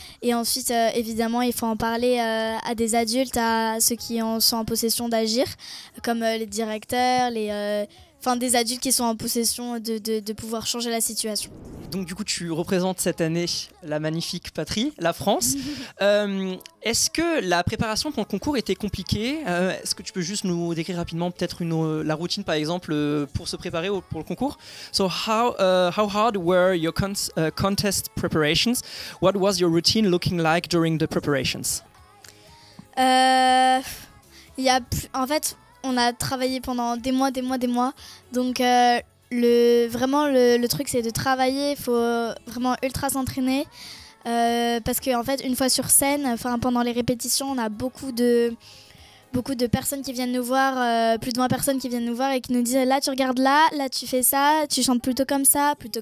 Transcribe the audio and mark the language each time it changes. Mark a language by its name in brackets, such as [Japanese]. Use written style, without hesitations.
[French] Et ensuite, évidemment, il faut en parler à des adultes, à ceux qui sont en possession d'agir, comme les directeurs, des adultes qui sont en possession de pouvoir changer la situation. Donc du coup, tu représentes cette année la magnifique patrie, la France. Est-ce que la préparation pour le concours était compliquée? Est-ce que tu peux juste nous décrire rapidement peut-être la routine, par exemple, pour se préparer pour le concours? [English] So how hard were your contest preparations? What was your routine looking like during the preparations? [French] En fait, on a travaillé pendant des mois. Donc le truc, c'est de travailler. Il faut vraiment ultra s'entraîner parce qu'en fait, une fois sur scène, pendant les répétitions, on a beaucoup de personnes qui viennent nous voir, plus de 20 personnes qui viennent nous voir et qui nous disent là tu regardes là tu fais ça, tu chantes plutôt comme ça.